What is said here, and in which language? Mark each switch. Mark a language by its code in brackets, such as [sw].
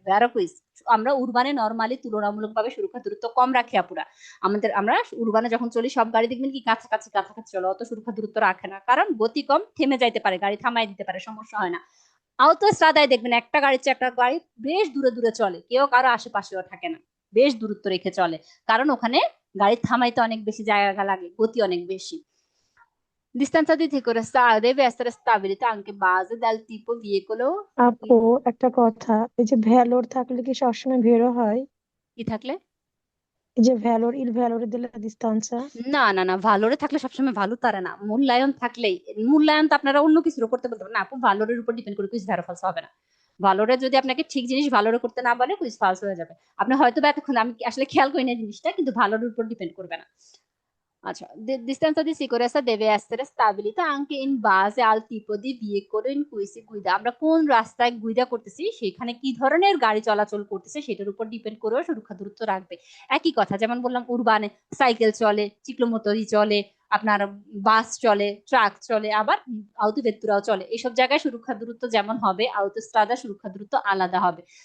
[bn] ভ্যারো quiz, আমরা উরবানে normally তুলনামূলকভাবে সুরক্ষা দূরত্ব কম রাখি আপুরা, আমরা উরবানে যখন চলি সব গাড়ি দেখবেন কি কাছাকাছি চলো, অত সুরক্ষা দূরত্ব রাখে না, কারণ গতি কম, থেমে যাইতে পারে, গাড়ি থামাই দিতে পারে, সমস্যা হয় না। আউটোস্ট্রাদায় দেখবেন একটা গাড়ির চেয়ে একটা গাড়ি বেশ দূরে দূরে চলে, কেউ কারো আশেপাশেও থাকে না, বেশ দূরত্ব রেখে চলে, কারণ ওখানে গাড়ি থামাইতে অনেক বেশি জায়গা লাগে, গতি অনেক বেশি। [it] Distanza di sicurezza deve essere stabilita anche in base dal tipo veicolo। [bn] আপু একটা কথা, এই যে ভ্যালোর থাকলে কি সবসময় ভেরো হয়? কি থাকলে? এই যে ভ্যালোর, ইল ভ্যালোরে দিলে দিস্তানসা। না না না, ভালোরে থাকলে সবসময় ভালো তারা না, মূল্যায়ন থাকলেই, মূল্যায়ন তো আপনারা অন্য কিছু করতে বলতে পারেন না আপু, ভালোরের উপর ডিপেন্ড করে কুইজ ভ্যারো ফলস হবে না। ভালোরে যদি আপনাকে ঠিক জিনিস ভালোরে করতে না বলে কুইজ ফলস হয়ে যাবে। আপনি হয়তো বা এতক্ষণ আমি আসলে খেয়াল করি না জিনিসটা, কিন্তু ভালোর উপর ডিপেন্ড করবে না। Acha, [it] distanza di sicurezza deve essere stabilita anche in base al tipo di veicolo in cui si guida। [bn] আমরা কোন রাস্তায় গুইদা করতেছি সেখানে কি ধরনের গাড়ি চলাচল করতেছে সেটার উপর ডিপেন্ড করেও সুরক্ষা দূরত্ব রাখবে। একই কথা, যেমন বললাম উরবানে সাইকেল চলে, চিক্লোমোটরই চলে, আপনার বাস চলে, ট্রাক চলে, আবার আউটোভেত্তুরাও চলে। এইসব জায়গায় সুরক্ষা দূরত্ব যেমন হবে, আউটোস্ট্রাদা সুরক্ষা দূরত্ব আলাদা হবে।